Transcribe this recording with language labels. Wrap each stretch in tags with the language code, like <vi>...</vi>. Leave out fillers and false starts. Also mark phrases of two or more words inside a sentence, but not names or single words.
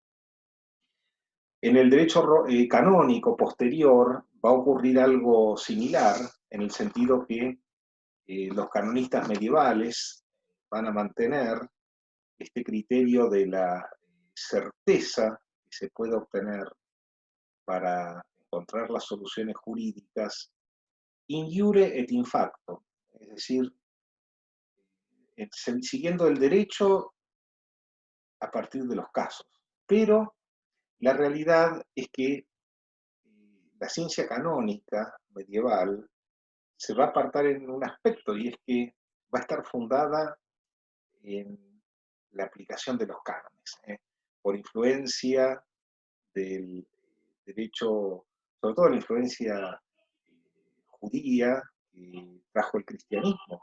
<es>En el derecho canónico posterior va a ocurrir algo similar, en el sentido que los canonistas medievales van a mantener este criterio de la certeza que se puede obtener para encontrar las soluciones jurídicas</es> <la>in iure et in facto,</la> <es>es decir, siguiendo el derecho a partir de los casos. Pero la realidad es que la ciencia canónica medieval se va a apartar en un aspecto, y es que va a estar fundada en la aplicación de los cánones, por influencia del derecho, sobre todo la influencia judía que trajo el cristianismo.</es>